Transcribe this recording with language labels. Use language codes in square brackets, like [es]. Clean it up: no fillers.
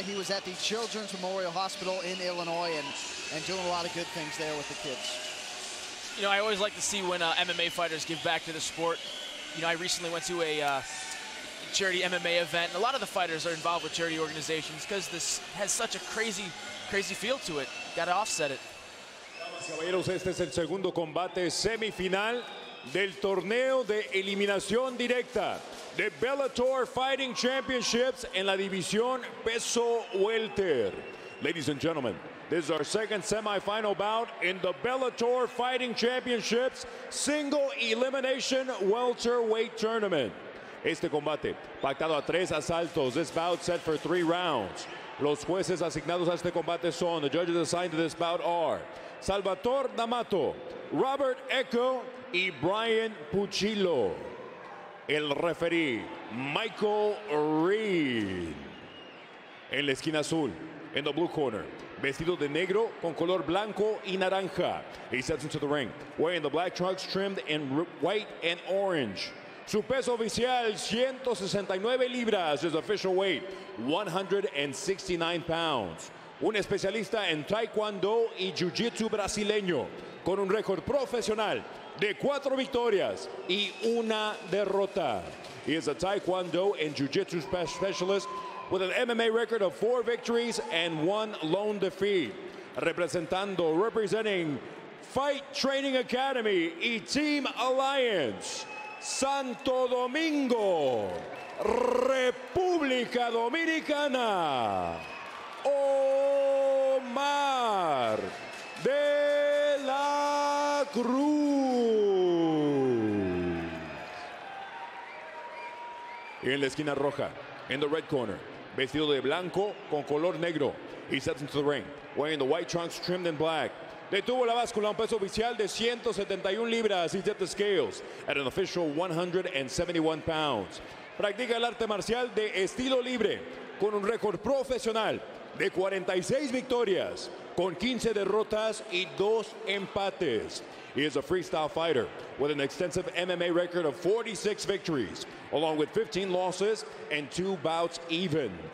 [en] He was at the Children's Memorial Hospital in Illinois and doing a lot of good things there with the kids. You know, I always like to see when MMA fighters give back to the sport. You know, I recently went to a charity MMA event, and a lot of the fighters are involved with charity organizations because this has such a crazy feel to it. Got to offset it. [es] Caballeros, este es el segundo combate semifinal del torneo de eliminación directa de Bellator Fighting Championships en la división peso welter. [en] Ladies and gentlemen, this is our second semifinal bout in the Bellator Fighting Championships Single Elimination Welterweight Tournament. [es] Este combate pactado a 3 asaltos. [en] This bout set for 3 rounds. [es] Los jueces asignados a este combate son, [en] the judges assigned to this bout are [es] Salvatore D'Amato, Robert Echo y Brian Puccillo. El referee, Michael Reed. En la esquina azul, [en] in the blue corner, [es] vestido de negro con color blanco y naranja. [en] He steps into the ring, wearing the black trunks trimmed in white and orange. [es] Su peso oficial, 169 libras. [en] His official weight, 169 pounds. [es] Un especialista en taekwondo y jiu-jitsu brasileño, con un récord profesional de 4 victorias y 1 derrota. [en] He is a taekwondo and jiu-jitsu specialist with an MMA record of 4 victories and 1 lone defeat. Representing Fight Training Academy y Team Alliance, Santo Domingo, [es] República Dominicana, [en] Omar de la Cruz. [es] Y en la esquina roja, [en] in the red corner, [es] vestido de blanco con color negro. [en] He steps into the ring, wearing the white trunks trimmed in black. [es] Detuvo la báscula, un peso oficial de 171 libras. [en] He tipped the scales at an official 171 pounds. [es] Practica el arte marcial de estilo libre, con un récord profesional de 46 victorias, con 15 derrotas y 2 empates. [en] He is a freestyle fighter with an extensive MMA record of 46 victories, along with 15 losses and 2 bouts even.